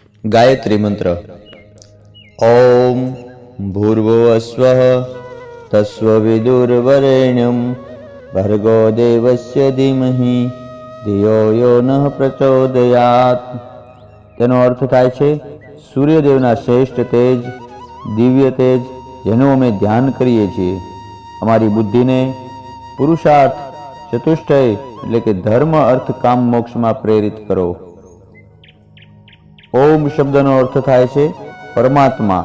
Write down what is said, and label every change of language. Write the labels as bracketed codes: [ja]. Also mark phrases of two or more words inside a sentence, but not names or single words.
[sa] गायत्री मंत्र। ओम भूर्भुवस्वः तस्विदुर्वरेण्यं भर्गो देवस्य धीमहि धियो यो नः प्रचोदयात्। [gu] તેનો અર્થ થાય છે સૂર્યદેવના શ્રેષ્ઠ તેજ, દિવ્ય તેજ, જેનું અમે ધ્યાન કરીએ છીએ, અમારી બુદ્ધિને પુરુષાર્થ ચતુષ્ટય એટલે કે ધર્મ, અર્થ, કામ, મોક્ષમાં પ્રેરિત કરો। ઓમ શબ્દનો અર્થ થાય છે પરમાત્મા।